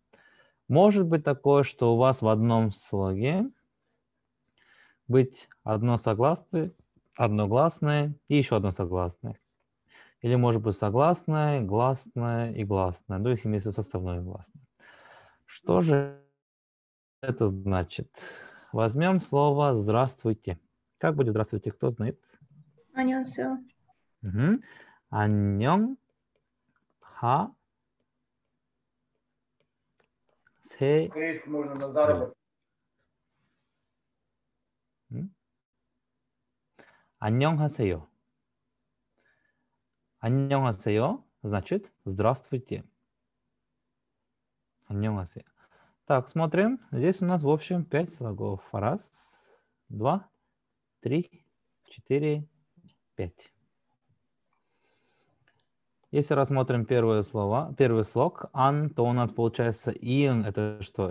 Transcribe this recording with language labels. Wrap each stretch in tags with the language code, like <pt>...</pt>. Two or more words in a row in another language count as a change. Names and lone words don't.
<ru>Может быть такое, что у вас в одном слоге быть одно согласное, одно гласное и еще одно согласное. Или может быть согласное, гласное и гласное. То есть имеется составное гласное. Что же это значит? Возьмем слово «здравствуйте». Как будет «здравствуйте»? Кто знает?</ru> <ko>안녕하세요. 안녕, 하, 세, 안녕하세요.</ko> <ru>안녕하세요 значит «здравствуйте». 안녕하세요. Так, смотрим. Здесь у нас в общем 5 слогов. Раз, два, три, четыре, 5. Если рассмотрим первый слог «ан», то у нас получается «ин» — это что?</ru>